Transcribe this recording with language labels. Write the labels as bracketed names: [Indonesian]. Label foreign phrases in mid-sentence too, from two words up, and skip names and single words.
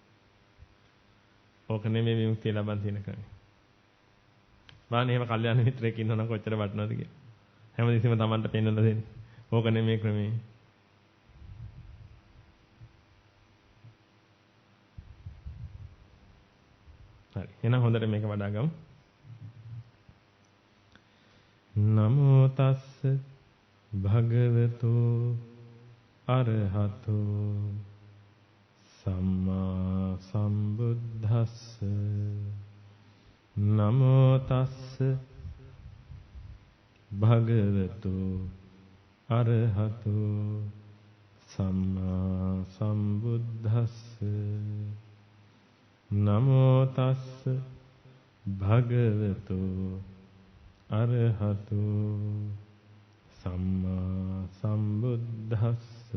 [Sinhala] ඕක නෙමෙයි විමුක්තිය ලබන්න තියෙන ක්‍රමය. මානේ එහෙම කල්යාණ මිත්‍රයෙක් ඉන්නවනම් කොච්චර වටිනවද කියලා. හැමදෙස්සෙම Tamanට පෙන්වලා දෙන්නේ. ඕක නෙමෙයි ක්‍රමය. හරි. එහෙනම් හොඳට මේක වඩා ගමු. [Pali] නමෝ තස්ස භගවතු අරහතෝ සම්මා සම්බුද්දස්ස නමෝ තස්ස භගවතු අරහතෝ සම්මා සම්බුද්දස්ස නමෝ තස්ස භගවතු අරහතෝ සම්මා සම්බුද්දස්ස.